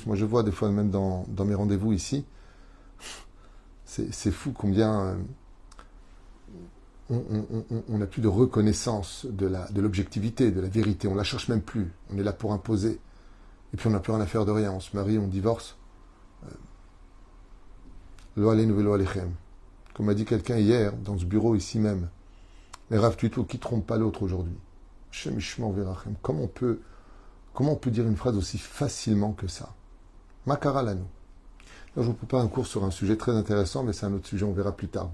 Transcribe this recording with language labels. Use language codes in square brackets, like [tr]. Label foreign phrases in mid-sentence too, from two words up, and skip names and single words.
[fr] Moi, je vois des fois, même dans mes rendez-vous ici, c'est fou combien on n'a plus de reconnaissance de l'objectivité, de la vérité. On ne la cherche même plus. On est là pour imposer. Et puis, on n'a plus rien à faire de rien. On se marie, on divorce. [he] לא עלינו ולא עליכם. [fr] Comme m'a dit quelqu'un hier, dans ce bureau ici même, les Rav Tuito qui ne trompent pas l'autre aujourd'hui. [he] השם ישמור ורחם. [fr] Comment on peut dire une phrase aussi facilement que ça? [he] מה קרה לנו. [fr] Là, je vous prépare un cours sur un sujet très intéressant, mais c'est un autre sujet, on verra plus tard.